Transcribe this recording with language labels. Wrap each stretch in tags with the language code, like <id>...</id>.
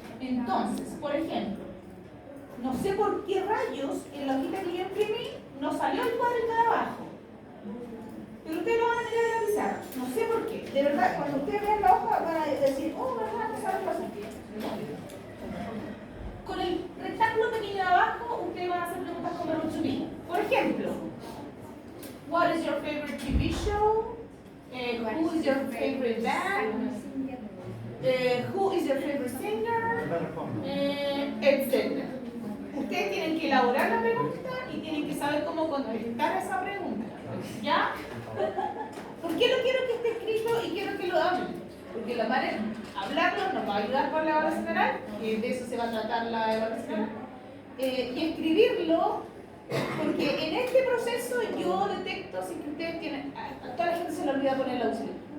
<es>Entonces, por ejemplo, no sé por qué rayos en la hojita que yo imprimí no salió el cuadrito de abajo. Pero ustedes lo van a mirar en la pizarra. No sé por qué. De verdad, cuando ustedes vean la hoja van a decir, verdad, no saben pasar. Con el rectángulo pequeño de abajo, ustedes van a hacer preguntas con verbo to be. Por ejemplo,</es> <en>what is your favorite TV show? Who is your favorite band? Who is your favorite singer?</en> <es>Etc. Ustedes tienen que elaborar la pregunta y tienen que saber cómo contestar esa pregunta. ¿Ya? ¿Por qué lo quiero que esté escrito y quiero que lo hablen? Porque la manera hablarlo nos va a ayudar con la evaluación oral, que de eso se va a tratar la evaluación, y escribirlo, porque en este proceso yo detecto si que ustedes tienen, a toda la gente se le olvida poner el auxiliar.</es>